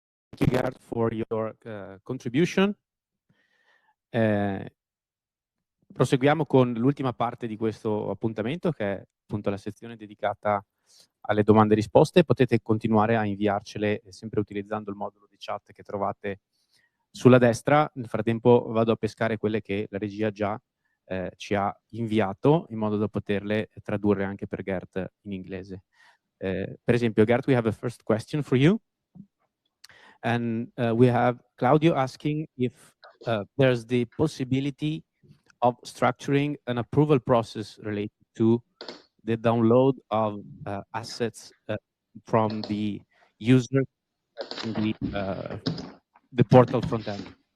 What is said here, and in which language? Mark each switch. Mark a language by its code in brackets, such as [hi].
[en] Thank you, Gerd, for your contribution. [it] Proseguiamo con l'ultima parte di questo appuntamento, che è appunto la sezione dedicata alle domande e risposte. Potete continuare a inviarcele sempre utilizzando il modulo di chat che trovate sulla destra. Nel frattempo vado a pescare quelle che la regia già ci ha inviato, in modo da poterle tradurre anche per Gert in inglese. Per esempio, [en] Gert, we have a first question for you. And we have Claudio asking if there's the possibility of structuring an approval process related to the download of assets from the user in the portal front end.